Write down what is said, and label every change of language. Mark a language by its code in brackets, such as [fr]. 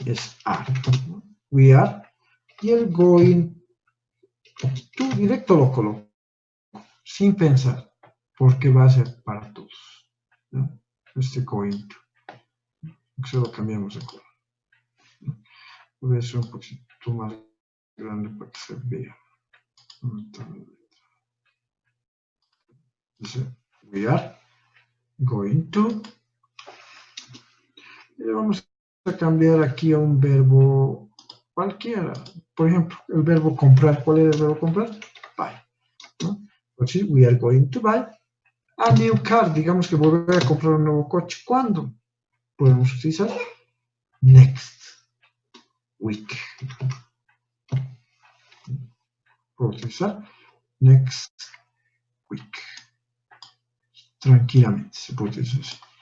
[es] Es are. ¿No? [en] We are. [es] Y el going to directo lo coloco, sin pensar, porque va a ser para todos. ¿No? Este going to. Se lo cambiamos de color. Voy a hacer un poquito más grande para que se vea. [en] Entonces, we are going to. [es] Y le vamos a cambiar aquí a un verbo cualquiera. Por ejemplo, el verbo comprar. ¿Cuál es el verbo comprar? Buy. ¿No? [en] Entonces, we are going to buy a new car. [es] Digamos que volver a comprar un nuevo coche. ¿Cuándo? Podemos utilizar [en] next week. [es] Puedo utilizar [en] next week. [es] Tranquilamente se puede utilizar así.